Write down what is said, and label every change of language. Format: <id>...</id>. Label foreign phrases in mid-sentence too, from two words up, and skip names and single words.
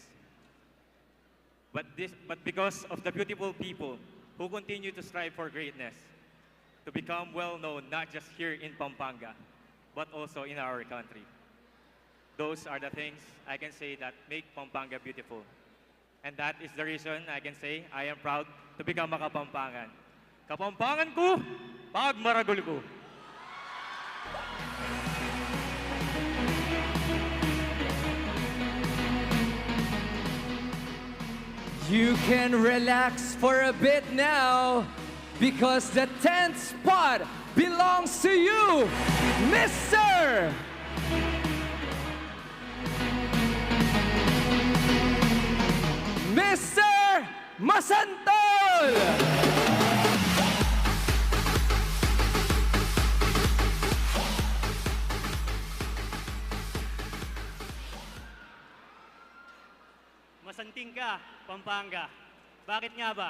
<en>But because of the beautiful people who continue to strive for greatness, to become well-known not just here in Pampanga, but also in our country. Those are the things I can say that make Pampanga beautiful. And that is the reason I can say I am proud to become a Kapampangan.</en> <pam>Kapampangan ko, pag maragol ko.</pam> <en>You can relax for a bit now because the 10th spot belongs to you, Mr. Mr. Masantol!</en> <pam>Masanting ka, Pampanga.</pam> <tl>Bakit nga ba?</tl>